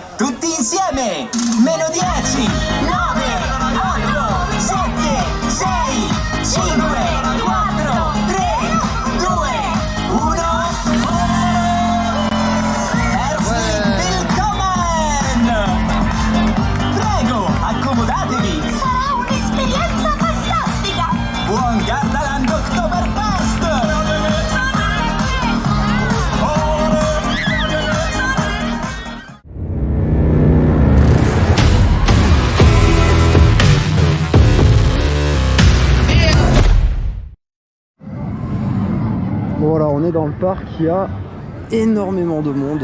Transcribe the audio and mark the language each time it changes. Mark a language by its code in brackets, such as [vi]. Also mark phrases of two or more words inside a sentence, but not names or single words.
[it] Tutti insieme! Meno 10, 9, 8, 7, 6, 5, 4, 3, 2, 1. [de] Herzlich willkommen! [it] Prego, accomodatevi! Sarà un'esperienza fantastica! Buon Gardaland Oktoberfest! [fr] Bon, voilà, on est dans le parc, il y a énormément de monde.